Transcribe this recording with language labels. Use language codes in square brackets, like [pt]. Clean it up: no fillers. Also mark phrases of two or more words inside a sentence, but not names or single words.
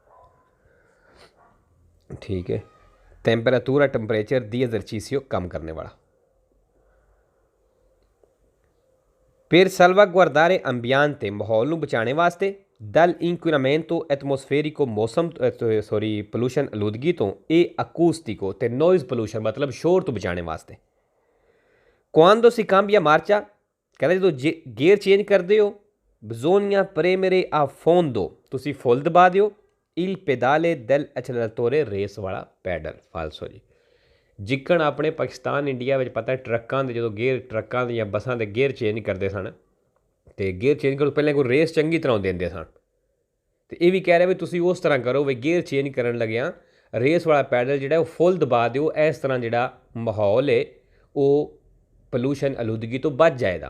[pa] ਠੀਕ ਹੈ, ਟੈਂਪਰੇਚਰ [it] di esercizio [pa] ਕੰਮ ਕਰਨੇ ਵਾਲਾ। [it] per salvaguardare ambiente [pa] ਮਾਹੌਲ ਨੂੰ ਬਚਾਉਣ ਵਾਸਤੇ [it] dal inquinamento atmosferico [pa] ਮੌਸਮ ਪੋਲੂਸ਼ਨ ਆਲੂਦਗੀ ਤੋਂ ਇਹ acoustico ਤੇ [en] noise pollution [pa] ਮਤਲਬ ਸ਼ੋਰ ਤੋਂ ਬਚਾਉਣ ਵਾਸਤੇ। [it] quando si cambia marcia [pa] ਕਹਿੰਦੇ ਜਦੋਂ [en] gear change [pa] ਕਰਦੇ ਹੋ [it] bisogna premere a fondo [pa] ਤੁਸੀਂ ਫੁੱਲ ਦਬਾ ਦਿਓ [it] il pedale dell'acceleratore [pa] ਰੇਸ ਵਾਲਾ ਪੈਡਲ। ਫਾਲਸੋ ਜੀ, ਜਿੱਕਣ ਆਪਣੇ ਪਾਕਿਸਤਾਨ ਇੰਡੀਆ ਵਿੱਚ ਪਤਾ ਟਰੱਕਾਂ ਦੇ ਜਦੋਂ ਗੇਅਰ ਟਰੱਕਾਂ ਦੇ ਜਾਂ ਬੱਸਾਂ ਦੇ [en] gear change [pa] ਕਰਦੇ ਸਨ ਅਤੇ [en] gear change [pa] ਕਰਨ ਤੋਂ ਪਹਿਲਾਂ ਕੋਈ ਰੇਸ ਚੰਗੀ ਤਰ੍ਹਾਂ ਦਿੰਦੇ ਸਨ, ਅਤੇ ਇਹ ਵੀ ਕਹਿ ਰਿਹਾ ਵੀ ਤੁਸੀਂ ਉਸ ਤਰ੍ਹਾਂ ਕਰੋ ਵੀ [en] gear change [pa] ਕਰਨ ਲੱਗਿਆ ਰੇਸ ਵਾਲਾ ਪੈਡਲ ਜਿਹੜਾ ਉਹ ਫੁੱਲ ਦਬਾ ਦਿਓ, ਇਸ ਤਰ੍ਹਾਂ ਜਿਹੜਾ ਮਾਹੌਲ ਹੈ ਉਹ ਪੋਲੂਸ਼ਨ ਆਲੂਦਗੀ ਤੋਂ ਬਚ ਜਾਏਗਾ।